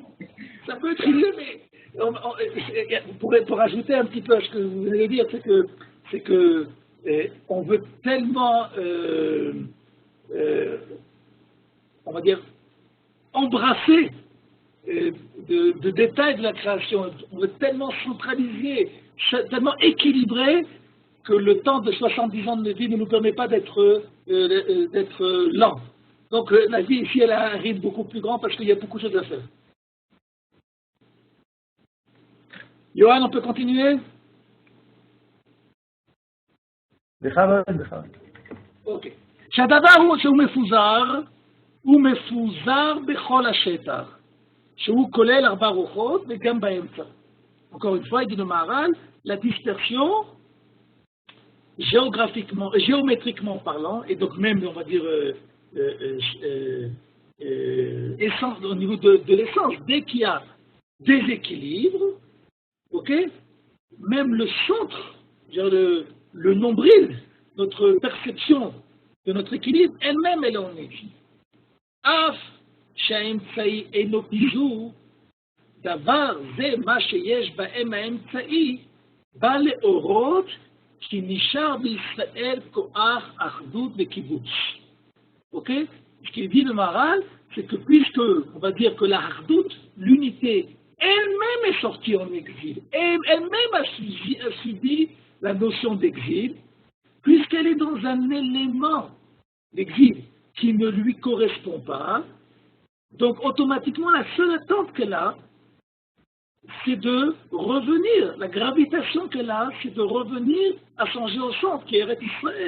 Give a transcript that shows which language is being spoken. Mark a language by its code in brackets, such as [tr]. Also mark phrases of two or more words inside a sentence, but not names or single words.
[fr] Ça peut être une idée, mais pour ajouter un petit peu à ce que vous venez de dire, c'est que on veut tellement, on va dire, embrasser de détails de la création, on veut tellement centraliser, tellement équilibrer, que le temps de 70 ans de vie ne nous permet pas d'être lent. Donc la vie ici, elle a un rythme beaucoup plus grand parce qu'il y a beaucoup de choses à faire. Johan, on peut continuer? Ok. [he] שהדבר הוא שהוא מפוזר בכל השטח, שהוא כולל 4 רוחות וגם באמצע. [fr] Encore une fois, il dit le Maharal, la dispersion, géométriquement parlant, et donc même, on va dire, essence, au niveau de l'essence, dès qu'il y a déséquilibre, ok, même le centre, le nombril, notre perception de notre équilibre, elle-même, elle est en équilibre. [he] Af, שהאמצעי אינו פיזור, דבר זה מה שיש בהם האמצעי, בא להורות כי נשאר בישראל כוח אחדות וקיבוץ. [fr] Ok? Ce qu'il dit le Maharal, c'est que puisque, on va dire que la Hardout, l'unité, elle-même est sortie en exil, elle-même a subi la notion d'exil, puisqu'elle est dans un élément d'exil qui ne lui correspond pas, donc automatiquement la seule attente qu'elle a, c'est de revenir, la gravitation qu'elle a, c'est de revenir à son géocentre, qui est Eretz Israël.